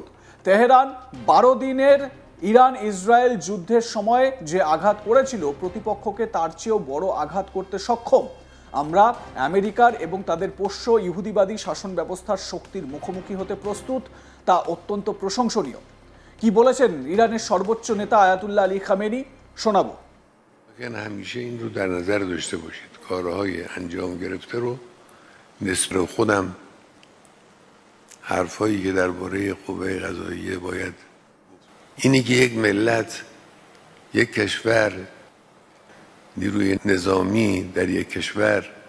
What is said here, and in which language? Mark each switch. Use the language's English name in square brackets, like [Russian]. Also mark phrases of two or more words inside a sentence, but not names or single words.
[Bangla] তেহরান 12 দিনের ইরান ইসরায়েল যুদ্ধের সময় যে আঘাত করেছিল, প্রতিপক্ষকে তার চেয়েও বড় আঘাত করতে সক্ষম। আমরা আমেরিকার এবং তাদের পোষ্য ইহুদিবাদী শাসন ব্যবস্থার শক্তির মুখোমুখি হতে প্রস্তুত, তা অত্যন্ত প্রশংসনীয়। কি বলেছেন ইরানের সর্বোচ্চ নেতা আয়াতুল্লাহ আলী খামেনি, শোনাবো। [Persian] همیشه این رو در نظر داشته باشید، کارهای انجام گرفته رو نسبت خودم، حرفایی که درباره قوه قضاییه باید، اینی که یک ملت، یک کشور، نیروی نظامی در یک کشور